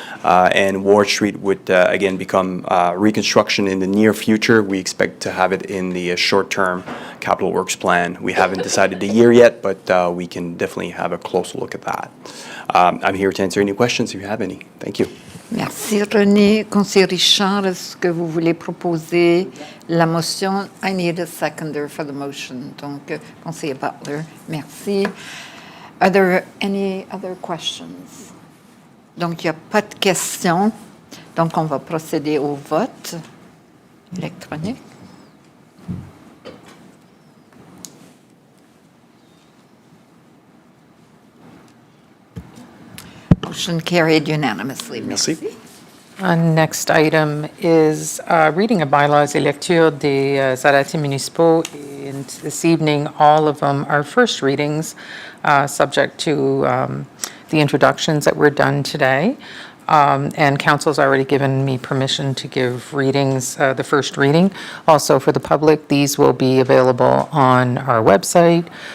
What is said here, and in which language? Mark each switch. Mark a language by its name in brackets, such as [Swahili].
[English] And Ward Street would again become reconstruction in the near future. We expect to have it in the short-term capital works plan. We haven't decided the year yet, but we can definitely have a closer look at that. I'm here to answer any questions if you have any. Thank you. [French] Merci, René. Conseiller Richard, est-ce que vous voulez proposer la motion? [English] I need a seconder for the motion. [French] Donc, Conseiller Butler, merci. [English] Are there any other questions? [French] Donc, il n'y a pas de questions. Donc, on va procéder au vote électronique. [English] Motion carried unanimously. [French] Merci. [English] Next item is reading of bylaws [French] et lecture des arrêtés municipaux. [English] And this evening, all of them are first readings, subject to the introductions that were done today. And council's already given me permission to give readings, the first reading. Also for the public, these will be available on our website.